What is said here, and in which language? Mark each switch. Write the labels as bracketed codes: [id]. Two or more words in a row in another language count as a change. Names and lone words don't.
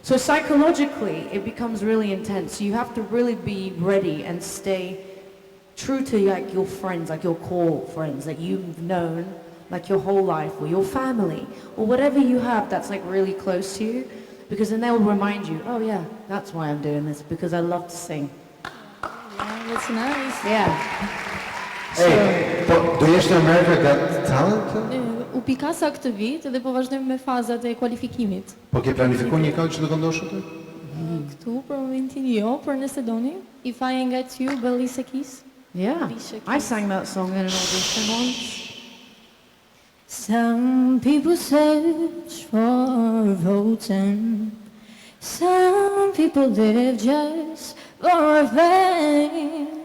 [en] So psychologically, it becomes really intense. So you have to really be ready and stay true to like your friends, like your core friends that you've known like your whole life, or your family, or whatever you have that's like really close to you, because then they will remind you, oh yeah, that's why I'm doing this, because I love to sing. Yeah, that's nice. Yeah. [sq] Hey, do jesh në America Got Talent? U pikasa këtë vit dhe po vazhdojmë me fazat e kualifikimit. Po ke planifikuar një këngë që do këndosh aty? Këtu për momentin jo, por nëse doni. [en] If I Ain't Got You, Alicia Keys. Yeah, I sang that song in an audition once. Some people search for voting. Some people live just for fame.